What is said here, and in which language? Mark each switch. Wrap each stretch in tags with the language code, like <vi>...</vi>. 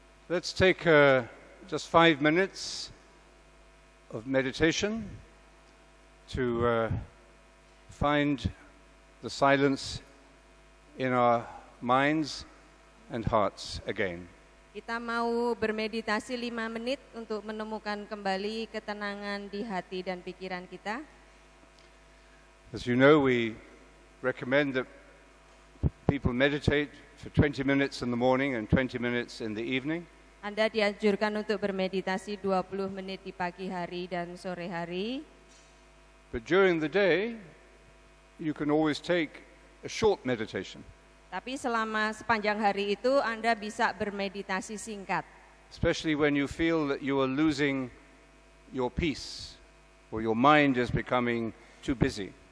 <en>Let's take just 5 minutes of meditation to find the silence in our minds and hearts again.</en> <id>Kita mau bermeditasi 5 menit untuk menemukan kembali ketenangan di hati dan pikiran kita.</id> <en>As you know, we recommend that people meditate for 20 minutes in the morning and 20 minutes in the evening.</en> <id>Anda dianjurkan untuk bermeditasi 20 menit di pagi hari dan sore hari.</id> <en>But during the day, you can always take a short meditation.</en> <id>Tapi selama sepanjang hari itu Anda bisa bermeditasi singkat.</id> <en>Especially when you feel that you are losing your peace or your mind is becoming too busy.</en>